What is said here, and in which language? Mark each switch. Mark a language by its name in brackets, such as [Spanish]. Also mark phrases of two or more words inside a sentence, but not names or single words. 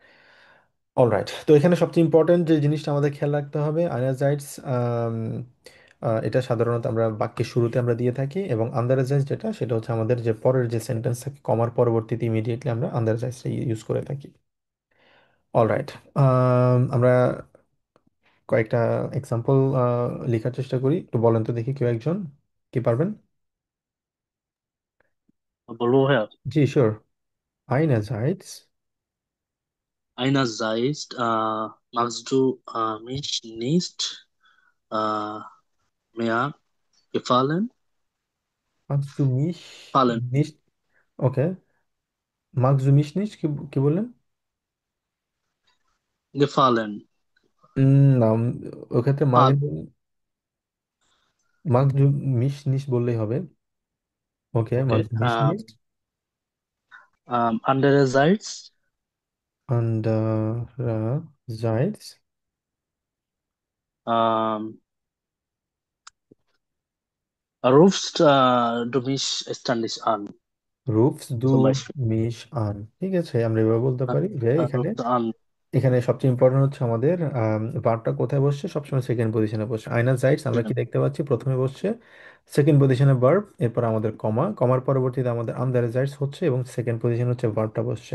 [Bangla] অলরাইট, তো এখানে সবচেয়ে ইম্পর্টেন্ট যে জিনিসটা আমাদের খেয়াল রাখতে হবে, আইনারজাইটস এটা সাধারণত আমরা বাক্যের শুরুতে আমরা দিয়ে থাকি, এবং আন্ডারজাইজ যেটা সেটা হচ্ছে আমাদের যে পরের যে সেন্টেন্স থাকে কমার পরবর্তীতে ইমিডিয়েটলি আমরা আন্ডারজাইজটা ইউজ করে থাকি। অলরাইট, আমরা কয়েকটা এক্সাম্পল লেখার চেষ্টা করি। একটু বলেন তো দেখি কেউ একজন কি পারবেন? বলবো ভাইয়া? জি শিওর। আইনাজাইটস। [German] Einerseits magst du mich nicht äh, mehr gefallen? magst du mich Fallen. nicht? ওকে, magst du mich nicht [Bangla] কি কি বললেন? [German] Gefallen. [Bangla] না, ওক্ষেত্রে [German] Fall. magst du mich nicht [Bangla] বললেই হবে। ওকে, Okay. [German] magst du mich nicht? Andererseits Andererseits ähm, rufst du mich ständig an. rufst du Zum Beispiel. mich an? [Bangla] ঠিক আছে, আমরা এভাবে বলতে পারি যে এখানে [German] Rufst an. [Bangla] এখানে সবচেয়ে ইম্পর্টেন্ট হচ্ছে আমাদের ভার্বটা কোথায় বসছে, সবসময় [English] second position [Bangla] বসছে। আইনাজাইটস আমরা কি দেখতে পাচ্ছি, প্রথমে বসছে [English] second position [Bangla] ভার্ব, এরপর আমাদের কমা, কমার পরবর্তীতে আমাদের আন্ডারজাইটস হচ্ছে এবং [English] second position [Bangla] হচ্ছে ভার্বটা বসছে।